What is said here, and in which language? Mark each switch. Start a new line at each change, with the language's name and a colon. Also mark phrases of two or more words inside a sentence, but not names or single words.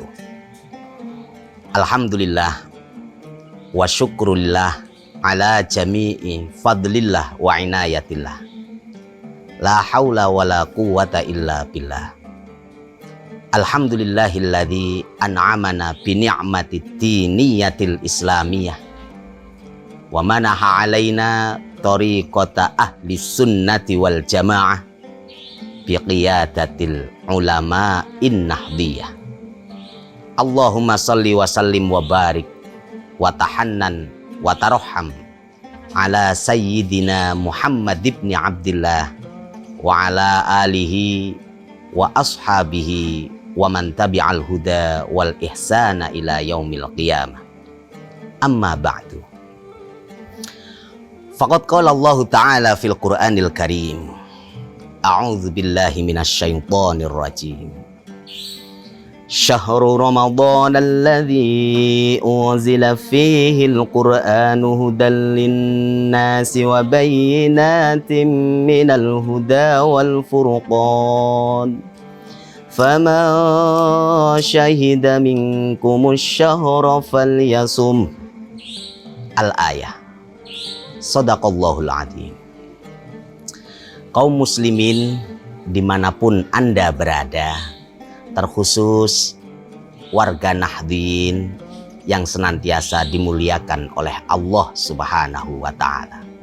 Arabic: الحمد لله وشكر لله على جميع فضل الله وعناية الله. لا حول ولا قوة إلا بالله. الحمد لله الذي أنعمنا بنعمة الدينية الإسلامية ومنح علينا طريقة أهل السنة والجماعة بقيادة العلماء النهضية. اللهم صل وسلم وبارك وتحنن وترحم على سيدنا محمد بن عبد الله وعلى آله وأصحابه ومن تبع الهدى والإحسان إلى يوم القيامة. أما بعد. فقد قال الله تعالى في القرآن الكريم. أعوذ بالله من الشيطان الرجيم. شهر رمضان الذي أنزل فيه القرآن هدى للناس وبينات من الهدى والفرقان. فمن شهد منكم الشهر فليصمه. الآية. صدق الله العظيم.
Indonesian: Kaum muslimin dimanapun Anda berada, terkhusus warga Nahdien yang senantiasa dimuliakan oleh Allah
Arabic: سبحانه وتعالى.